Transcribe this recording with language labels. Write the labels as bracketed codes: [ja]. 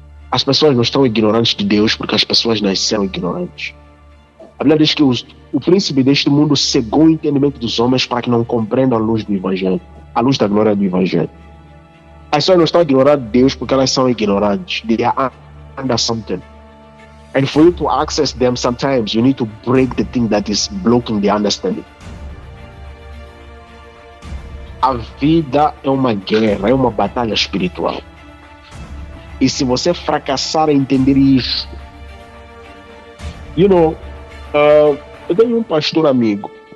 [pt] As pessoas não estão ignorantes de Deus porque as pessoas nasceram ignorantes. A Bíblia diz que o príncipe deste mundo cegou o entendimento dos homens para que não compreendam a luz do Evangelho, a luz da glória do Evangelho. As pessoas não estão ignorando Deus porque elas são ignorantes. [en] They are under something. And for you to access them, sometimes you need to break the thing that is blocking the understanding. [pt] A vida é uma guerra, é uma batalha espiritual. E se você fracassar em entender isso, eu tenho um pastor amigo.